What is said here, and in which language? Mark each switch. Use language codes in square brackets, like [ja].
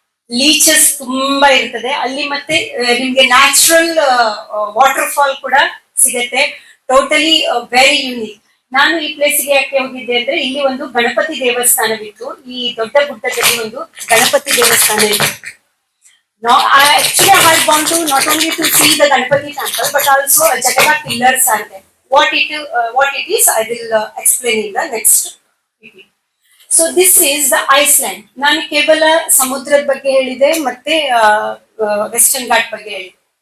[kn] Leeches ತುಂಬಾ ಇರ್ತದೆ ಅಲ್ಲಿ, ಮತ್ತೆ ನಿಮ್ಗೆ ನ್ಯಾಚುರಲ್ ವಾಟರ್ ಫಾಲ್ ಕೂಡ ಸಿಗತ್ತೆ. [en] Totally very unique. [kn] ನಾನು ಈ ಪ್ಲೇಸ್ಗೆ ಯಾಕೆ ಹೋಗಿದ್ದೆ ಅಂದ್ರೆ, ಇಲ್ಲಿ ಒಂದು ಗಣಪತಿ ದೇವಸ್ಥಾನವಿತ್ತು. ಈ ದೊಡ್ಡ ಗುಡ್ಡದಲ್ಲಿ ಒಂದು ಗಣಪತಿ ದೇವಸ್ಥಾನ ಇತ್ತು. [en] Actually, I had gone to not only to see the Ganpati temple, but also Jataka pillars are there. What it is, I will explain in the next video. So this is the Iceland. [kn] ನಾನು ಕೇವಲ ಸಮುದ್ರದ ಬಗ್ಗೆ ಹೇಳಿದೆ, ಮತ್ತೆ western ghat ಬಗ್ಗೆ ಹೇಳಿದೆ.